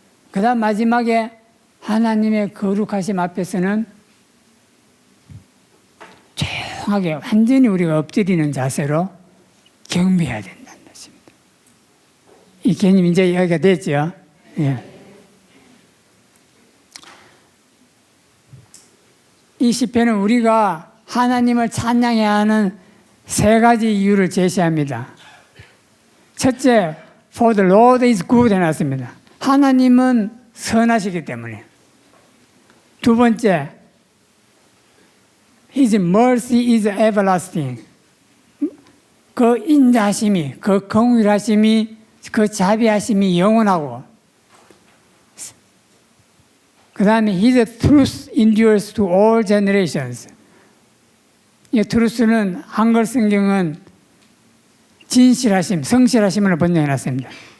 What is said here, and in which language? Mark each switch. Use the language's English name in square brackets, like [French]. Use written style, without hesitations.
[Korean] 그 다음 마지막에 하나님의 거룩하심 앞에서는 조용하게 완전히 우리가 엎드리는 자세로 경배해야 된다는 것입니다. 이 개념 이제 이야기가 됐죠. 예. 이 시편은 우리가 하나님을 찬양해야 하는 세 가지 이유를 제시합니다. [English] 첫째, For the Lord is good 해놨습니다. [Korean] 하나님은 선하시기 때문에. [English] 두 번째, His mercy is everlasting. [Korean] 그 인자하심이, 그 긍휼하심이, 그 자비하심이 영원하고, 그 다음에 [English] His truth endures to all generations. [Korean] 이 truth는 한글 성경은 진실하심, 성실하심을 번역해놨습니다.